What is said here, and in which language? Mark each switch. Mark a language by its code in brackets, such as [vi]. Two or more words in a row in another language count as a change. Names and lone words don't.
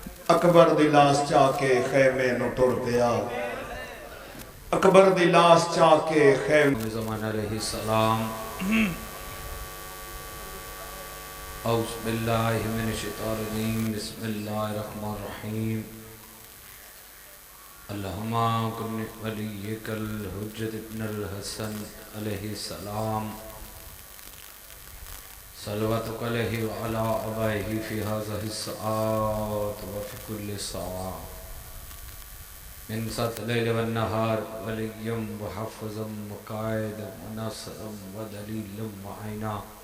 [pa] اکبر دی لاش چاہ کے خیمے نو ٹر پیا، اکبر دی لاش چاہ کے خیمے [ar] زمان علیہ السلام اعوذ باللہ من الشیطان الرجیم بسم اللہ الرحمن الرحیم اللہم کن ولیک الحجت ابن الحسن علیہ السلام صلواتک علیہ وعلا آبائہ فی هذه الساعات وفی کل ساعة من سات لیل والنہار ولیم وحفظا وقائدا وناصرا ودلیلا وعینا